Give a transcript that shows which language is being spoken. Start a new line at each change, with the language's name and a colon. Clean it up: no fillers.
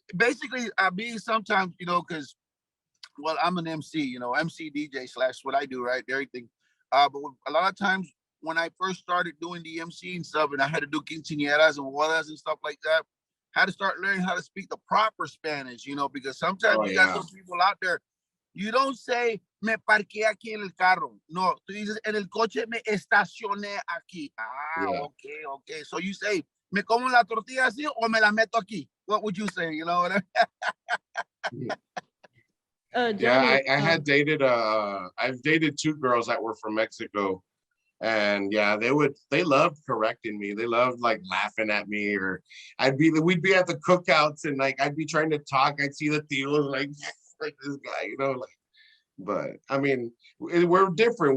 English: basically I be sometimes, because well, I'm an MC, MC DJ slash what I do, right? Everything. But a lot of times when I first started doing the MC and stuff, and I had to do quinceañeras and bodas and stuff like that, I had to start learning how to speak the proper Spanish, because sometimes Oh you got yeah. some people out there. You don't say
Spanish: me parqué aquí en el carro. No, tú dices en el coche me estacioné aquí.
English: Ah, Yeah. okay. So you say
Spanish: me como la tortilla así o me la meto aquí.
English: What would you say? You know what I mean? Yeah, Johnny, I had dated I've dated two girls that were from Mexico, and yeah, they loved correcting me. They loved like laughing at me, or we'd be at the cookouts and like I'd be trying to talk. I'd see the tios like this guy, like. But I mean, we're different.